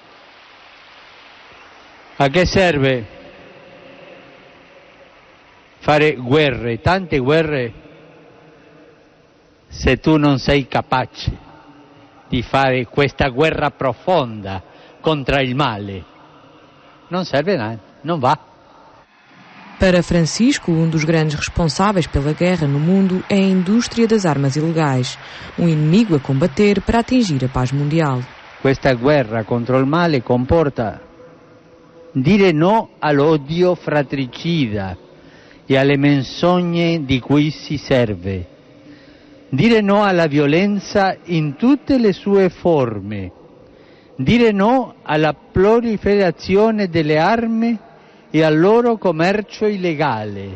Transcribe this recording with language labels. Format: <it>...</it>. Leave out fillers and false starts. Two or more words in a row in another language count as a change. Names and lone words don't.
<it>A che serve fare guerre, tante guerre, se tu non sei capace di fare questa guerra profonda contro il male? Non serve nada, non va.</it> <pt>Para Francisco, um dos grandes responsáveis pela guerra no mundo é a indústria das armas ilegais, um inimigo a combater para atingir a paz mundial.</pt> <it>Questa guerra contro il male comporta dire no all'odio fratricida e alle menzogne di cui si serve, dire no alla violenza in tutte le sue forme, dire no alla proliferazione delle armi e al loro commercio illegale.</it>